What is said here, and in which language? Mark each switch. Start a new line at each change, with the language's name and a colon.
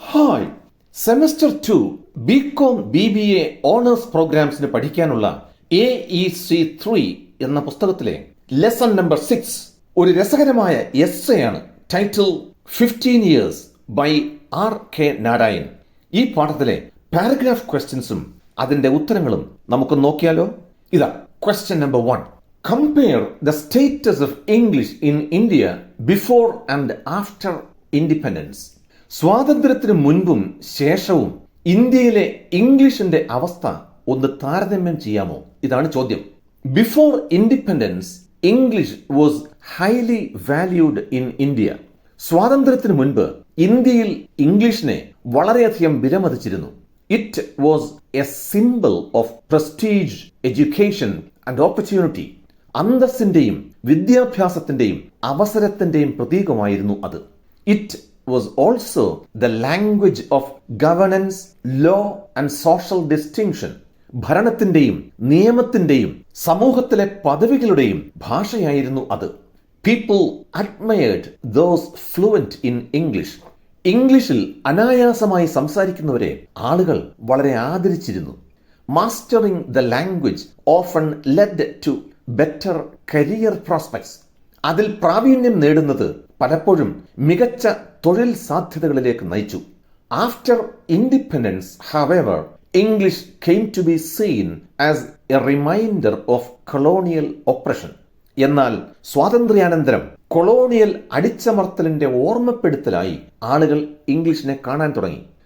Malayalam: Hi, semester 2 BCom BBA owners പ്രോഗ്രാംസിന് പഠിക്കാനുള്ള AEC3 എന്ന പുസ്തകത്തിലെ ലെസൺ നമ്പർ 6 ഒരു രസകരമായ എസ്സേ ആണ്. Title 15 years by R.K. Narayan. ഈ പാഠത്തിലെ പാരഗ്രാഫ് ക്വസ്റ്റ്യൻസും അതിന്റെ ഉത്തരങ്ങളും നമുക്ക് നോക്കിയാലോ? ഇതാ question number 1.
English: Compare the status of English in India before and after independence.
Malayalam: സ്വാതന്ത്ര്യത്തിന് മുൻപും ശേഷവും ഇന്ത്യയിലെ ഇംഗ്ലീഷിന്റെ അവസ്ഥ ഒന്ന് താരതമ്യം ചെയ്യാമോ? ഇതാണ് ചോദ്യം.
English: Before independence English was highly valued in India.
Malayalam: സ്വാതന്ത്ര്യത്തിന് മുൻപ് ഇന്ത്യയിൽ ഇംഗ്ലീഷിനെ വളരെയധികം വിലമതിച്ചിരുന്നു.
English: It was a symbol of prestige, education and opportunity.
Malayalam: അന്തസ്സിന്റെയും വിദ്യാഭ്യാസത്തിന്റെയും അവസരത്തിന്റെയും പ്രതീകമായിരുന്നു അത്.
English: It was also the language of governance, law and social distinction.
Malayalam: ഭരണത്തിന്റെയും നിയമത്തിന്റെയും സമൂഹത്തിലെ പദവികളുടെയും ഭാഷയായിരുന്നു അത്.
English: People admired those fluent in English.
Malayalam: ഇംഗ്ലീഷിൽ അനായാസമായി സംസാരിക്കുന്നവരെ ആളുകൾ വളരെ ആദരിച്ചിരുന്നു.
English: Mastering the language often led to better career prospects.
Malayalam: അതിൽ പ്രാവീണ്യം നേടുന്നത് പലപ്പോഴും മികച്ച തൊഴിൽ സാധ്യതകളിലേക്ക് നയിച്ചു.
English: After independence, however, English came to be seen as a reminder of colonial oppression.
Malayalam: എന്നാൽ സ്വാതന്ത്ര്യാനന്തരം കൊളോണിയൽ അടിച്ചമർത്തലിന്റെ ഓർമ്മപ്പെടുത്തലായി ആളുകൾ ഇംഗ്ലീഷിനെ കാണാൻ തുടങ്ങി.